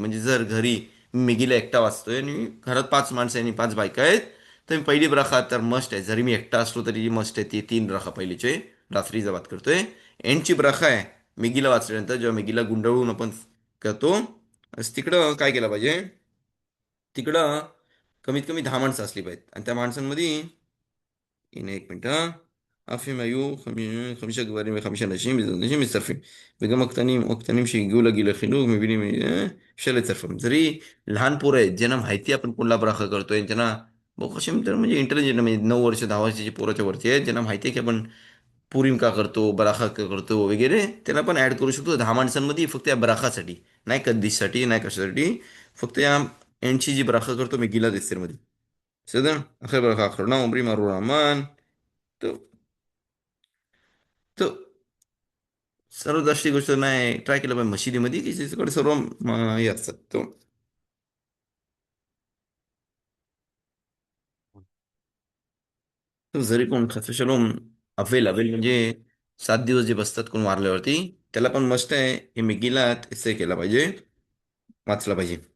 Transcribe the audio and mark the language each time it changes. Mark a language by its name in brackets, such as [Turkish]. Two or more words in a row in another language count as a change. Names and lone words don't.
[Marathi] म्हणजे जर घरी मिगीला एकटा वाचतोय आणि घरात 5 माणसं आणि 5 बायका आहेत, तर मी पहिली ब्राखा तर मस्ट आहे. जरी मी एकटा असलो तरी मस्ट आहे ती 3 ब्राखा पहिलीचे, रात्रीचा बात करतोय. एंडची ब्राखा आहे मिगीला वाचल्यानंतर, जेव्हा मिगीला गुंडळून आपण करतो, तिकडं काय केलं पाहिजे, तिकडं कमीत कमी 10 माणसं असली पाहिजेत. आणि त्या माणसांमध्ये [Hebrew] הנה एक מינט, אף אם היו 5 גברים ו5 נשים, נשים מצטרפים. וגם הקטנים שהגיעו לגיל החינוך, מבינים, אפשר לצרפם. [Marathi] जरी लहान पोरं आहेत ज्यांना माहिती आपण कोणला ब्राख करतोय, ज्यांना बहुत हशेम तर म्हणजे इंटेलिजंट, म्हणजे 9 वर्ष 10 वर्षाची पोराच्या वरती आहेत, ज्यांना माहिती आहे की आपण पुरीम का करतो, बराखा का करतो वगैरे, त्यांना पण ऍड करू शकतो 10 माणसांमध्ये, फक्त या बराखासाठी नाही, कधीसाठी नाही, कशासाठी, फक्त या एंडची जी बराखा करतो मी गिला मध्ये. [Hebrew] בסדר? אחרי ברכה האחרונה אומרים ארור המן. טוב, טוב. [Marathi] सर्व जास्त गोष्ट नाही ट्राय केलं पाहिजे मशिदीमध्ये, की त्याच्याकडे सर्व हे असतात. तो तो जरी कोण [Hebrew] שלום אבל [Marathi] म्हणजे 7 दिवस जे बसतात कोण वारल्यावरती, त्याला पण मस्त आहे हे मिगीलात एसे केला पाहिजे, वाचला पाहिजे.